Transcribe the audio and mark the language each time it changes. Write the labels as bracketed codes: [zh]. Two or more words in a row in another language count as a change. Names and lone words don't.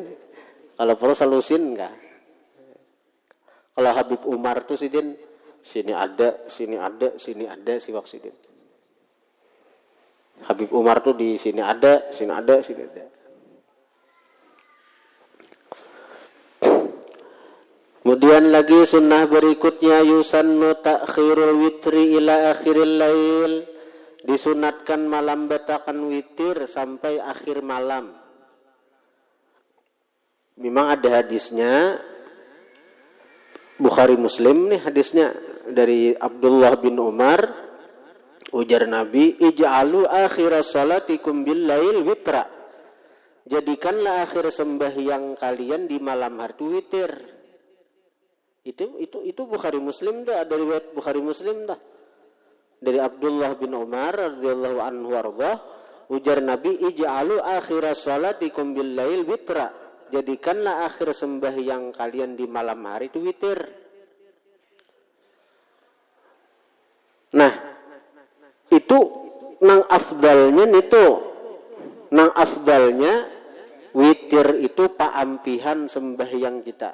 [bjn] Kalau perlu salusin enggak. Kalau Habib Umar tuh sidin sini ada siwak sidin. Habib Umar tuh di sini ada. Kemudian lagi sunnah berikutnya [ar] يسن تأخير الوتر إلى آخر الليل. [bjn] Disunatkan malam betakan witir sampai akhir malam. Memang ada hadisnya Bukhari Muslim nih hadisnya dari Abdullah bin Umar, ujar Nabi, [ar] اجعلوا آخر صلاتكم بالليل وترا. [bjn] Jadikanlah akhir sembahyang kalian di malam hari witir. Itu Bukhari Muslim dah, dari riwayat Bukhari Muslim dah. Dari Abdullah bin Umar [ar] رضي الله عنه وأرضاه, [bjn] ujar Nabi, [ar] اجعلوا آخر صلاتكم بالليل وترا. [bjn] Jadikanlah akhir sembahyang kalian di malam hari itu witir. Nah, itu nang afdalnya witir itu paampihan sembahyang kita.